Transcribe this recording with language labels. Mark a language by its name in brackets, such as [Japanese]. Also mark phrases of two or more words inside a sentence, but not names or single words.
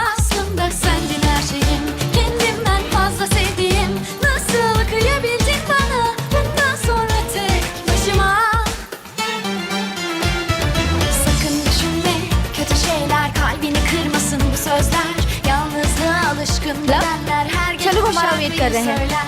[Turkish] Aslında sendin her şeyim, kendimden fazla sevdiğim, nasıl kıyabildin bana, bundan sonra tek başıma. Sakın düşünme kötü şeyler, kalbini kırmasın bu sözler, yalnızlığa alışkın bedenler her gece [Hindi] चलो [Turkish] bu [Hindi] हमारा वेट कर [Turkish] şarkıyı [Hindi] रहे हैं। [Turkish] söyler.